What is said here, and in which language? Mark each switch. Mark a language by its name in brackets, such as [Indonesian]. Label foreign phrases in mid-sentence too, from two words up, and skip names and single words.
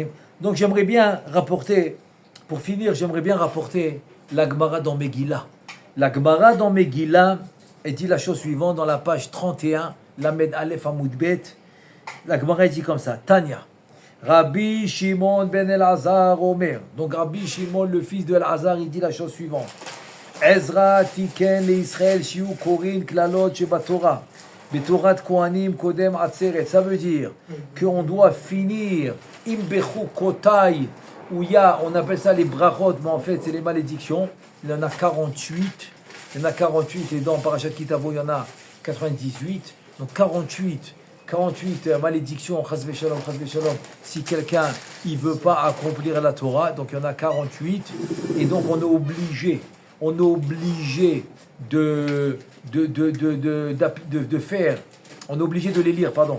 [French] Donc j'aimerais bien rapporter, pour finir, la Gemara dans Megillah. La Gemara dans Megillah, elle dit la chose suivante dans la page 31, [Hebrew] למד אלף עמוד בית. [French] La Gemara dit comme ça, Tanya. Rabbi Shimon ben Elazar Omer. Donc Rabbi Shimon, le fils de Elazar, il dit la chose suivante. [Hebrew] עזרא תיקן לישראל שיהו קורין קללות שבתורה. בתורת כהנים קודם עצרת. [French] Ça veut dire qu'on doit finir [Hebrew] אם בחוקותי, [French] où il y a, on appelle ça les brachot, mais en fait c'est les malédictions. Il y en a 48. Il y en a 48 et dans Parashat Kitavo, il y en a 98. Donc 48 malédictions, [Hebrew] חס ושלום, [French] si quelqu'un il veut pas accomplir la Torah, donc il y en a 48, et donc on est obligé on est obligé de faire, on est obligé de les lire, pardon.